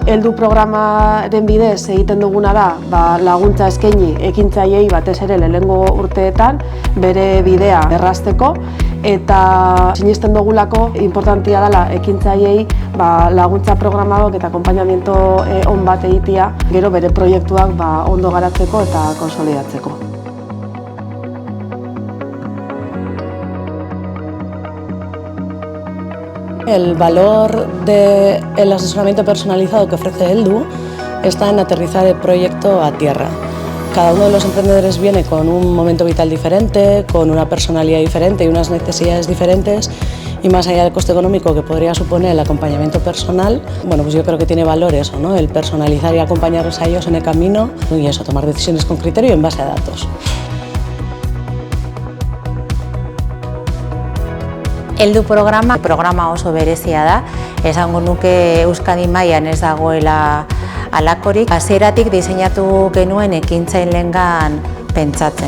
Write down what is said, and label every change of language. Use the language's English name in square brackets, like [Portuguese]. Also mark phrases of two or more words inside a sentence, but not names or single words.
[Basque] Heldu programaren bidez egiten duguna da laguntza eskaini ekintzaileei batez ere lehenengo urteetan bere bidea errazteko eta sinesten dugulako importantia dela ekintzaileei laguntza programak eta akonpainamiento on bat egitea, gero bere proiektuak ondo garatzeko eta konsolidatzeko. [Spanish] El valor del asesoramiento personalizado que ofrece Heldu está en aterrizar el proyecto a tierra. Cada uno de los emprendedores viene con un momento vital diferente, con una personalidad diferente y unas necesidades diferentes, y más allá del coste económico que podría suponer el acompañamiento personal, bueno, pues yo creo que tiene valor eso, ¿no? El personalizar y acompañarlos a ellos en el camino y eso, tomar decisiones con criterio y en base a datos. [Basque] Heldu programa oso berezia da, esango nuke Euskadi mailan ez dagoela halakorik. Hasieratik diseinatu genuen ekintzailengan pentsatzen.